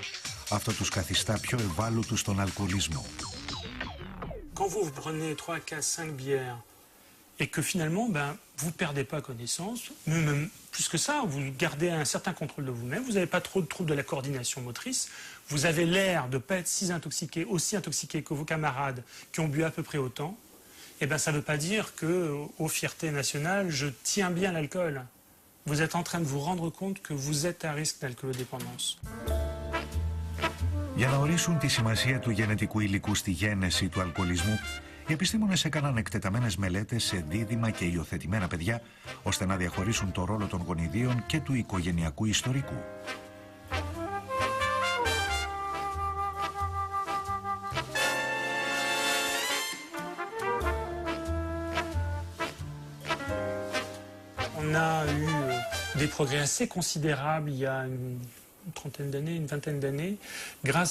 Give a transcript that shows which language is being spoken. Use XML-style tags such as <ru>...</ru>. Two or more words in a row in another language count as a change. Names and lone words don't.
<el>Αυτό τους καθιστά πιο ευάλωτους στον αλκοολισμό.</el> <fr>Quand vous prenez 3, 4, 5 bières et que finalement, vous ne perdez pas connaissance, même plus que ça, vous gardez un certain contrôle de vous-même, vous n'avez pas trop de troubles de la coordination motrice, vous avez l'air de ne pas être aussi intoxiqué que vos camarades qui ont bu à peu près autant, eh bien ça ne veut pas dire qu'aux fiertés nationales, je tiens bien l'alcool. Vous êtes en train de vous rendre compte que vous êtes à risque d'alcoolodépendance.</fr> <el>Για να ορίσουν τη σημασία του γενετικού υλικού στη γένεση του αλκοολισμού, οι επιστήμονες έκαναν εκτεταμένες μελέτες σε δίδυμα και υιοθετημένα παιδιά, ώστε να διαχωρίσουν το ρόλο των γονιδίων και του οικογενειακού ιστορικού.</el> <fr>On a eu des progrès assez considérables il y a une trentaine d'années, une vingtaine d'années, grâce</fr>